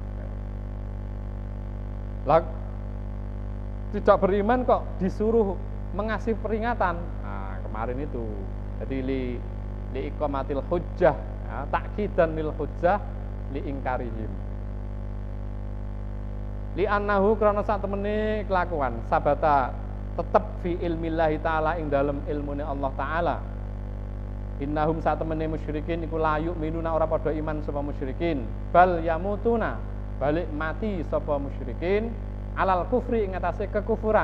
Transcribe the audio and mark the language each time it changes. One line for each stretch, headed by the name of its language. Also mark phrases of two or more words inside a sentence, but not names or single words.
Indonesian: Lah, tidak beriman kok disuruh mengasih peringatan. Nah, kemarin itu.
Arabic: Jadi لإقامة الحجة, ya, تأكيدا للحجة لإنكارهم. لأنه
Javanese: krana sak temene kelakuan sabata tetep
Arabic: في علم الله تعالى
Javanese: ing dalem ilmune Allah taala. Innahum sak temene musyrikin iku
Arabic: لا يؤمنون
Javanese: ora padha iman sapa musyrikin,
Arabic: بل يموتون
Javanese: balik mati sapa musyrikin
Arabic: على الكفر
Javanese: ing atase kekufuran.